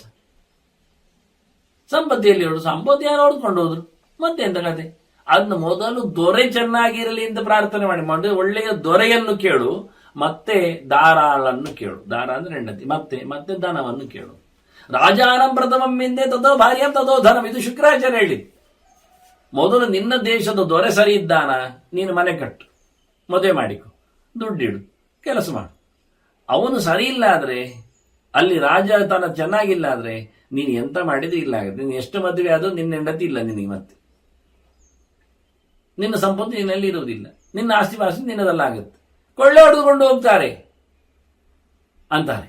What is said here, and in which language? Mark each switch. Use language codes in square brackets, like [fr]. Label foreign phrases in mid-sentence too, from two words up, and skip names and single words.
[kn] ಸಂಪತ್ತಿಯಲ್ಲಿ ಹೊಡು, ಸಂಪತ್ತು ಯಾರು ಹೊಡ್ಕೊಂಡು ಹೋದ್ರು, ಮತ್ತೆ ಎಂತ ಕತೆ. ಅದನ್ನ ಮೊದಲು ದೊರೆ ಚೆನ್ನಾಗಿರಲಿ ಅಂತ ಪ್ರಾರ್ಥನೆ ಮಾಡಿ, ಒಳ್ಳೆಯ ದೊರೆಯನ್ನು ಕೇಳು, ಮತ್ತೆ ದಾರಾಳನ್ನು ಕೇಳು. ದಾರ ಅಂದ್ರೆ ಹೆಂಡತಿ, ಮತ್ತೆ ಧನವನ್ನು ಕೇಳು. [sa] ರಾಜಾನಂ ಪ್ರಥಮಮ್ಮಿಂದೆ ತಥೋ ಭಾರ್ಯಂ ತಥೋ ಧನಂ. [kn] ಇದು ಶುಕ್ರಾಚಾರ್ಯ ಹೇಳಿದ್ದು. ಮೊದಲು ನಿನ್ನ ದೇಶದ ದೊರೆ ಸರಿ ಇದ್ದಾನ, ನೀನು ಮನೆ ಕಟ್ಟು, ಮದುವೆ ಮಾಡಿಕೊ, ದುಡ್ಡಿಡು, ಕೆಲಸ ಮಾಡು. ಅವನು ಸರಿ ಇಲ್ಲ ಆದ್ರೆ, ಅಲ್ಲಿ ರಾಜತನ ಚೆನ್ನಾಗಿಲ್ಲ ಆದ್ರೆ ನೀನು ಎಂತ ಮಾಡಿದ್ರೆ ಇಲ್ಲ ಆಗುತ್ತೆ. ನೀನು ಎಷ್ಟು ಮದುವೆ ಆದ್ರೂ ನಿನ್ನ ಹೆಂಡತಿ ಇಲ್ಲ ನಿನಗೆ, ಮತ್ತೆ ನಿನ್ನ ಸಂಪತ್ತು ನಿನ್ನಲ್ಲಿ ಇರುವುದಿಲ್ಲ, ನಿನ್ನ ಆಸ್ತಿ ಪಾಸ್ತಿ ನಿನ್ನದಲ್ಲಾಗುತ್ತೆ, ಕೊಳ್ಳೆ ಹೊಡೆದುಕೊಂಡು ಹೋಗ್ತಾರೆ ಅಂತಾರೆ.